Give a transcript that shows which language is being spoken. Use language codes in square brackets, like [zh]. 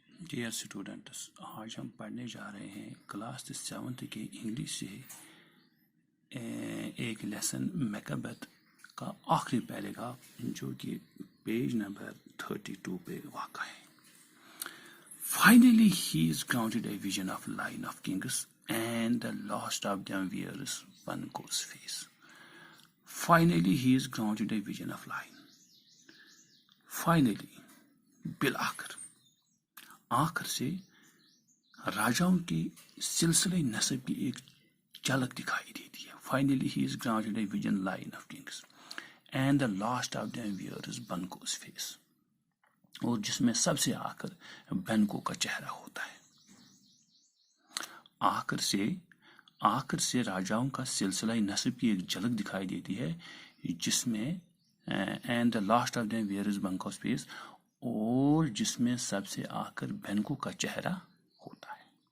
[ur] Dear students, آج ہم پڑھنے جا رہے ہیں کلاس 7 کے انگلش سے ایک لیسن میکبتھ کا آخری پیراگراف جو کہ پیج نمبر 32 پہ واقع ہے. [en] Finally he is granted a vision of line of kings and the last of them wears Banquo's face. Finally he is granted a vision of line. [ur] Finally بالآخر، آخر سے راجاؤں کے سلسلے نسب کی ایک جھلک دکھائی دیتی ہے. [en] Finally he is granted a vision line of kings and the last of them wears Banquo's face. [ur] اور جس میں سب سے آخر بینکو کا چہرہ ہوتا ہے. آخر سے راجاؤں کا سلسلہ نسب کی ایک جھلک دکھائی دیتی ہے جس میں [en] and the last of them wears Banquo's face، [ur] اور جس میں سب سے آخر بینکو کا چہرہ ہوتا ہے.